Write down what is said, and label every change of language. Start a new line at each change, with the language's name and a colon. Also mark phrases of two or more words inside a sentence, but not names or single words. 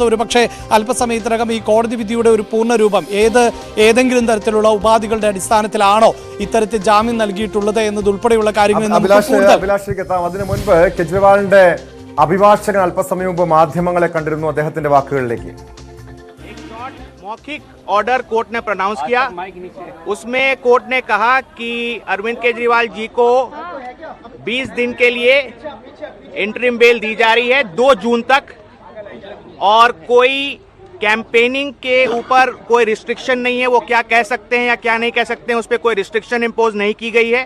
Malayalam: ഒരുപക്ഷെ അല്പസമയത്തിനകം ഈ കോടതി വിധിയുടെ ഒരു പൂർണ്ണരൂപം ഏതെങ്കിലും തരത്തിലുള്ള ഉപാധികളുടെ അടിസ്ഥാനത്തിലാണോ ഇത്തരത്തിൽ ജാമ്യം നൽകിയിട്ടുള്ളത് എന്നതുൾപ്പെടെയുള്ള കാര്യങ്ങൾ അഭിലാഷിലേക്ക് എത്താം. അതിനു മുൻപ് കെജ്രിവാളിന്റെ അഭിഭാഷകൻ അല്പസമയം മുമ്പ് മാധ്യമങ്ങളെ കണ്ടിരുന്നു. അദ്ദേഹത്തിന്റെ വാക്കുകളിലേക്ക്.
Hindi: मौखिक ऑर्डर कोर्ट ने प्रोनाउंस किया, उसमें कोर्ट ने कहा कि अरविंद केजरीवाल जी को 20 दिन के लिए
English: interim bail
Hindi: दी जा रही है 2 जून तक, और कोई कैंपेनिंग के ऊपर कोई रिस्ट्रिक्शन नहीं है, वो क्या कह सकते हैं या क्या नहीं कह सकते हैं उस पर कोई
English: restriction impose
Hindi: नहीं की गई है।